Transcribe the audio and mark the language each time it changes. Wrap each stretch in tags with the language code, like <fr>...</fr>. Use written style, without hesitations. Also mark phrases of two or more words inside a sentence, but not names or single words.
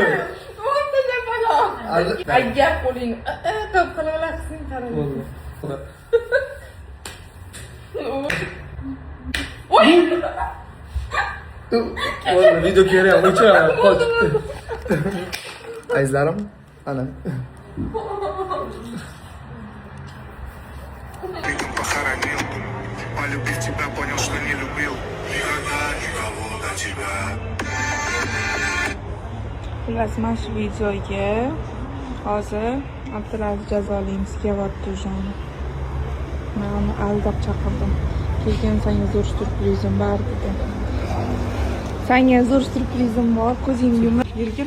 <uz>10 ta shapaloq. Ay gap qo'ling. Top qilib olasiz qarang. Bo'ldi. Voy. Bo'ldi, video kerak, o'chiraman. Azizlarim, ana.</uz> <ru>Похоронил, полюбив тебя, понял, что не любил. Никогда никого до тебя.</ru> <uz>Xullas, mana shu videoga hozir Abdulaziz Jazolimov kelyapti joni. Men uni aldab chaqirdim. Keyin senga zo'r syurprizim bor dedi. Senga zo'r syurprizim bor, ko'zingni yumib yurgin.</uz>